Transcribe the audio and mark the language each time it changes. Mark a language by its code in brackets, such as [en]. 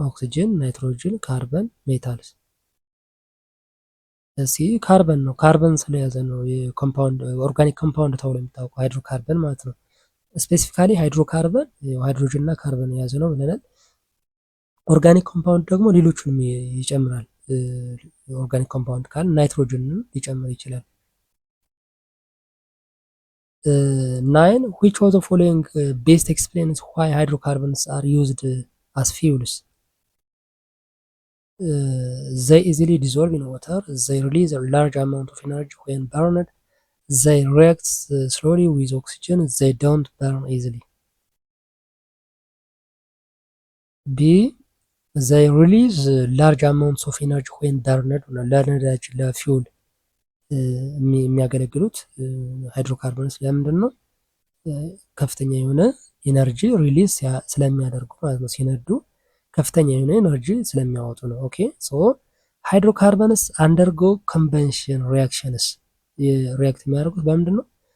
[am] ኦክሲጅን፣ ናይትሮጅን፣ ካርበን፣ ሜታልስ። ካርበን ነው። ካርበን ስለያዘ ነው የኮምፓውንድ ኦርጋኒክ ኮምፓውንድ ተብሎ የሚታወቀው ሃይድሮካርበን ማለት ነው። ስፔሲፊካሊ ሃይድሮካርበን ሃይድሮጅን እና ካርበን የያዘ ነው ብለናል። ኦርጋኒክ ኮምፓውንድ ደግሞ ሌሎቹንም ይጨምራል። ኦርጋኒክ ኮምፓውንድ ካል ናይትሮጅንን ሊጨምር ይችላል። [en] 9 which of the following best explains why hydrocarbons are used as fuels? They easily dissolve in water. They release a large amount of energy when burned. They react slowly with oxygen. They don't burn easily. B. They release large amounts of energy when burned. [am] ለነዳጅ ለፊውል የሚያገለግሉት ሃይድሮካርበንስ ለምንድን ነው? ከፍተኛ የሆነ ኢነርጂ ሪሊዝ ስለሚያደርጉ ማለት ነው። ሲነዱ ከፍተኛ የሆነ ኤነርጂ ስለሚያወጡ ነው። [en] ኦኬ ሶ ሃይድሮካርበንስ አንደርጎ ኮንቨንሽን ሪያክሽንስ [am] ሪያክት የሚያደርጉት በምንድን ነው?